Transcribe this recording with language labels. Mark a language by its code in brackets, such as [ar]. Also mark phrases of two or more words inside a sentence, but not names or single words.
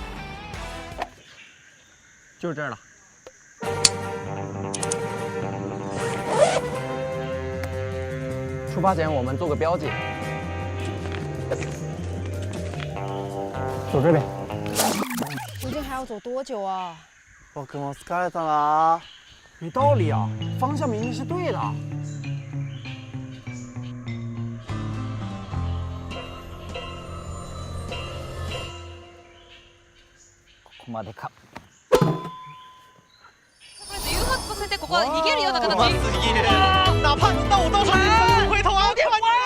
[zh] 就是这儿了。出发前我们做个标记。走这边。究竟还要走多久啊？ [ja] 僕も疲れたな。 [zh] 没道理啊，方向明明是对的。 [ja] ここまでか。誘発させてここは逃げるような形。 [zh] 哪怕那我到时候你不回头啊！开玩笑。